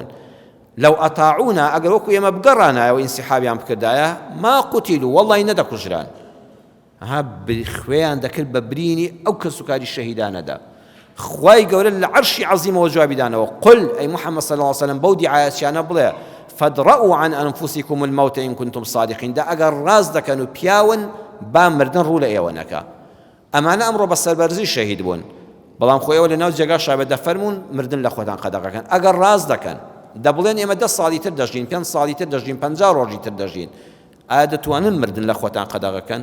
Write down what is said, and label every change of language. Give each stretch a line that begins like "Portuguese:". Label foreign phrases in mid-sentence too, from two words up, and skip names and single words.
Arabic: لەو ئەتاعونا
Central Kurdish: ئەگەر وەکو ئێمە بگەڕانایەوە ئینسیحابیان بکردایە
Arabic: ما قوتیلوا
Central Kurdish: وەڵڵاهی نەدەکوژران. ها خوێیان دەکرد بە برینی ئەو کەس و کاری شەهیدانەدا. خوای گەورە لە عەرشی عەزیمەوە جوابی دانەوە، قل ئەی محەممەد
Arabic: صلی الله علیه وسلم
Central Kurdish: بەو دیعایەتیانە بڵێ
Arabic: فادرءوا عن أنفسكم الموت إن كنتم صادقين.
Central Kurdish: دا ئەگەر ڕاست دەکەن و پیاون با مردن ڕوو لە ئێوە نەکا. ئەمانە ئەمڕۆ بە سەربەرزی شەهید بوون، بەڵام خۆ ئێوە لە ناو جێگا شابێت دەفەرمون مردن لە خۆتان قەدەغەکەن. ئەگەر ڕاست دەکەن دەبڵێن ئێمە 10 ساڵی تر دەژین، 5 ساڵی تر دەژین، 50 ڕۆژی تر دەژین، ئایا دەتوانن مردن لە خۆتان قەدەغەکەن؟